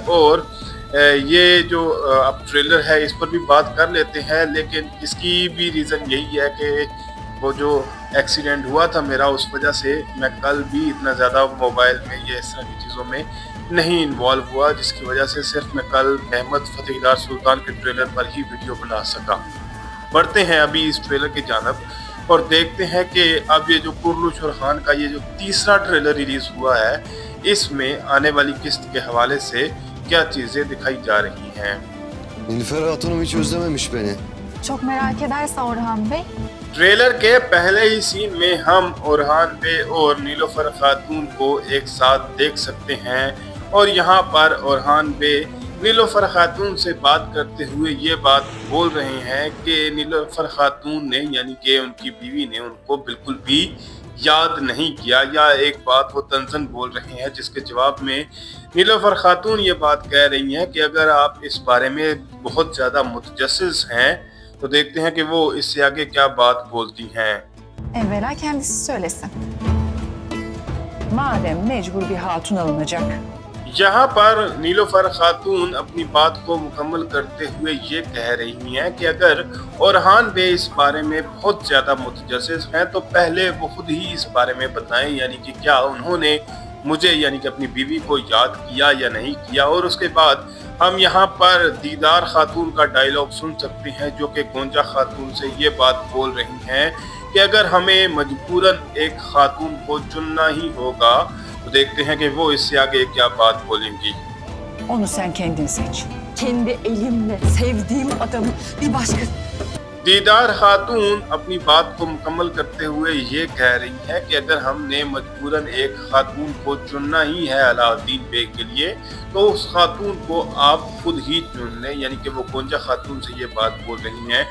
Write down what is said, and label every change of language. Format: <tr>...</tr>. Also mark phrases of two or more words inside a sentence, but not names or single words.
<hi>और ये जो अब ट्रेलर है इस पर भी बात कर लेते हैं, लेकिन इसकी भी रीज़न यही है कि वो जो एक्सीडेंट हुआ था मेरा, उस वजह से मैं कल भी इतना ज़्यादा मोबाइल में या इस तरह की चीज़ों में नहीं इन्वॉल्व हुआ, जिसकी वजह से सिर्फ मैं कल अहमद फतेहदार सुल्तान के ट्रेलर पर ही वीडियो बना सका। बढ़ते हैं अभी इस ट्रेलर की जानब और देखते हैं कि अब ये जो कुर्लुश ओरहान का ये जो तीसरा ट्रेलर रिलीज हुआ है, इसमें आने वाली किस्त के हवाले से क्या चीजें दिखाई जा रही हैं।</hi> <tr>Nilüfer Hatun'um hiç özlememiş beni. Çok merak ederse Orhan Bey.</tr> <hi>ट्रेलर के पहले ही सीन में हम ओरहान बे और नीलोफर खातून को एक साथ देख सकते हैं और यहाँ पर ओरहान बे नीलोफर खातून से बात करते हुए ये बात बोल रहे हैं कि नीलोफर खातून ने यानी कि उनकी बीवी ने उनको बिल्कुल भी याद नहीं किया, या एक बात वो तंजन बोल रहे हैं, जिसके जवाब में नीलोफर खातून ये बात कह रही हैं कि अगर आप इस बारे में बहुत ज़्यादा मुतजस्सिस हैं तो देखते हैं कि वो इससे आगे क्या बात बोलती हैं।</hi> <tr>Evvela kendisi söylesin. Madem mecbur bir hatun alınacak.</tr> <hi>यहाँ पर नीलोफर खातून अपनी बात को मुकम्मल करते हुए ये कह रही हैं कि अगर ओरहान बे इस बारे में बहुत ज़्यादा मुतजस्सिस हैं तो पहले वो खुद ही इस बारे में बताएं, यानी कि क्या उन्होंने मुझे यानी कि अपनी बीवी को याद किया या नहीं किया। और उसके बाद हम यहाँ पर दीदार खातून का डायलॉग सुन सकते हैं जो कि गोंजा खातून से ये बात बोल रही हैं कि अगर हमें मजबूरन एक खातून को चुनना ही होगा तो देखते हैं कि वो इससे आगे क्या बात बोलेंगी।</hi> <tr>Onu sen kendin seç. Kendi elimle sevdiğim adamı bir başka...</tr> <hi>दीदार खातून अपनी बात को मुकम्मल करते हुए ये कह रही है कि अगर हमने मजबूरन एक खातून को चुनना ही है अलाउद्दीन बे के लिए तो उस खातून को आप खुद ही चुन लें, यानी कि वो गोंजा खातून से ये बात बोल रही हैं।</hi>